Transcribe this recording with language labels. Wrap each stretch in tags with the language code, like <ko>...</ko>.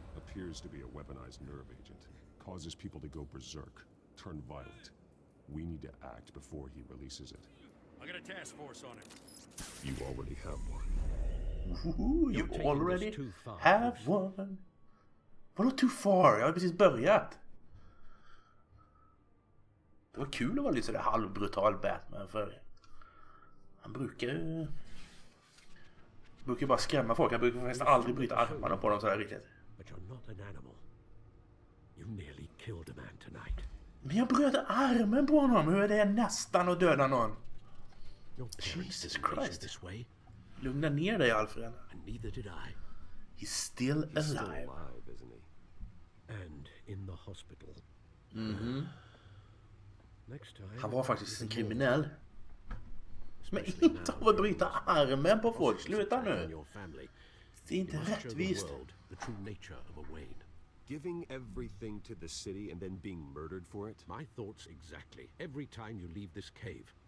<en>Appears to be a weaponized nerve agent. Causes people to go berserk. Turn violent. We need to act before he releases it. I got a task force on it. You already have one. Ooh, you already have one.</en> <sv>Vadå</sv> <en>too far?</en> <sv>Jag har precis börjat. Det var kul att vara lite sådär halvbrutal Batman för han brukar bara skrämma folk. Han brukar faktiskt aldrig bryta armarna på dem sådär riktigt.</sv> <en>But you're not an animal. You nearly killed a man tonight.</en> <sv>Men jag bröt armen på honom. Hur är det nästan att döda någon? Jesus Christ. Lugna ner dig, Alfred.</sv> <en>And neither did I. He's still alive. Still alive, isn't he? And in the hospital. Next time,</en> <sv>Han var faktiskt en kriminell. Men inte av att bryta armen på folk. Sluta nu. Det är inte rättvist.</sv> <en>The true nature of a Wayne. Giving everything to the city and then being murdered for it? My thoughts exactly. Every time you leave this cave.</en>